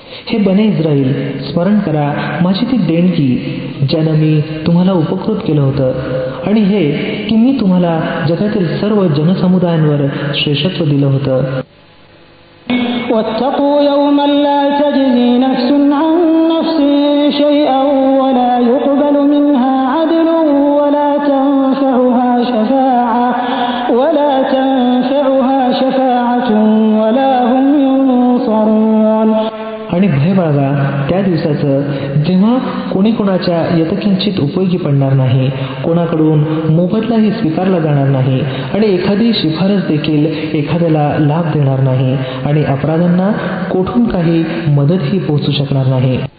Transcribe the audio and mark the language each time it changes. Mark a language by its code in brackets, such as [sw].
[mr] हे बने इस्राईल, स्मरण करा माझी ती देणगी ज्यानं मी तुम्हाला उपकृत केलं होतं आणि हे की मी तुम्हाला जगातील सर्व जनसमुदायांवर श्रेष्ठत्व दिलं होतं. [ar] واتقوا يوما لا تجزي نفس عن نفس شيئا ولا يقبل منها عدل ولا تنفعها شفاعة ولا هم ينصرون. [mr] आणि भय बाळगा त्या दिवसाचं जेव्हा कोणी कोणाच्या यथकिंचित उपयोगी पडणार नाही, कोणाकडून मोबदलाही स्वीकारला जाणार नाही आणि एखादी शिफारस देखील एखाद्याला लाभ देणार नाही आणि अपराधांना कोठून काही मदतही पोहोचू शकणार नाही.